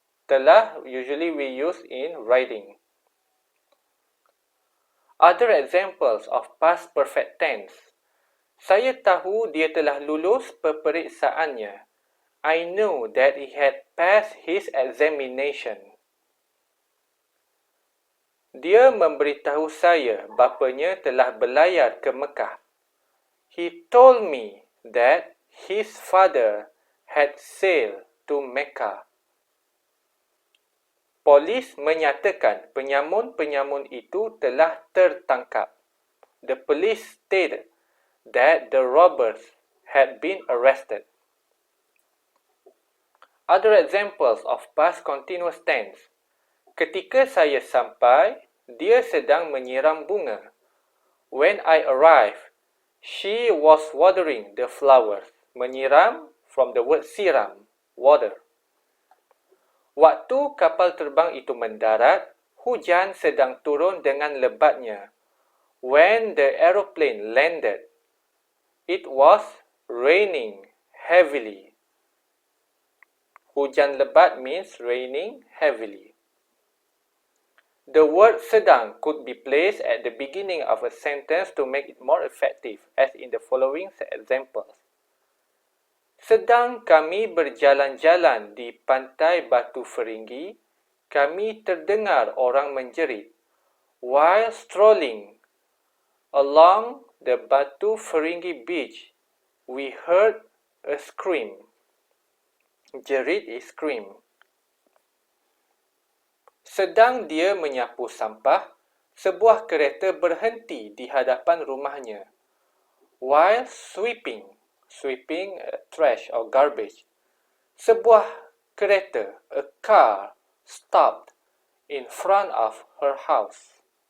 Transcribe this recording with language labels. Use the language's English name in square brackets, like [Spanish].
[English] Telah usually we use in writing. Other examples of past perfect tense. [Malay] Saya tahu dia telah lulus peperiksaannya. [English] I knew that he had passed his examination. [Malay] Dia memberitahu saya bapanya telah berlayar ke Mekah. [English] He told me that his father had sailed to Mecca. [Malay] Polis menyatakan penyamun-penyamun itu telah tertangkap. [English] The police stated that the robbers had been arrested. Other examples of past continuous tense. [Malay] Ketika saya sampai, dia sedang menyiram bunga. [English] When I arrived, she was watering the flowers. Menyiram from the word siram, water. [Malay] Waktu kapal terbang itu mendarat, hujan sedang turun dengan lebatnya. [English] When the aeroplane landed, it was raining heavily. [Malay] Hujan lebat [English] means raining heavily. The word sedang could be placed at the beginning of a sentence to make it more effective, as in the following examples. [Malay] Sedang kami berjalan-jalan di pantai Batu Feringgi, kami terdengar orang menjerit. [English] While strolling along the Batu Feringgi beach, we heard a scream. Jerit is scream. [Malay] Sedang dia menyapu sampah, sebuah kereta berhenti di hadapan rumahnya. [English] While sweeping trash or garbage, [Malay] sebuah kereta, [English] a car, stopped in front of her house.